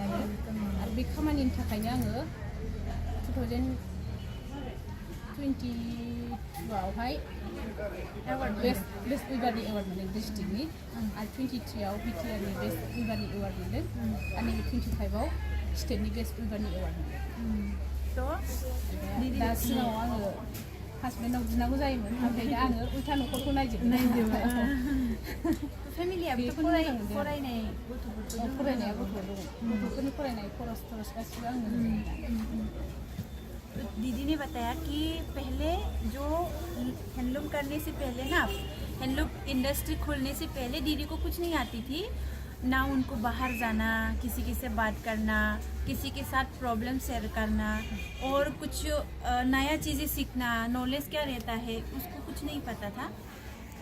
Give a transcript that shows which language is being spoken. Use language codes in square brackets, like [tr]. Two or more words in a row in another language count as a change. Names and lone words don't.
[brx] आरो बे खामानिनि थाखायनो आङो 2022आवहाय बेस्ट उइबारनि एवार्ड मोनदों डिस्ट्रिक्टनि, आरो 23आव बिटिआरनि बेस्ट उइबारनि एवार्ड मोनदों, आरो नैबे 25आव स्टेटनि बेस्ट उइबारनि एवार्ड मोनदों। तो दा सिगाङाव आङो हासबेन्डनाव बिनांगौ जायोमोन, ओमफ्राय दा आङो उल्था न'खरखौ नायजोबो। फेमिलियाबोथ' फरायनाय गथ'फोर फरायनाया गथ'फोर दङ, गथ'फोरनि फरायनाय खरस गासिबो आंनो होयो। [hi] दीदी ने बताया कि पहले जो हैंडलूम करने से पहले ना, [en] handloom industry [hi] खोलने से पहले दीदी को कुछ नहीं आती थी ना, उनको बाहर जाना, किसी से बात करना, किसी के साथ [en] problem share [hi] करना, और कुछ नया चीज़ें सीखना, नॉलेज क्या रहता है उसको कुछ नहीं पता था।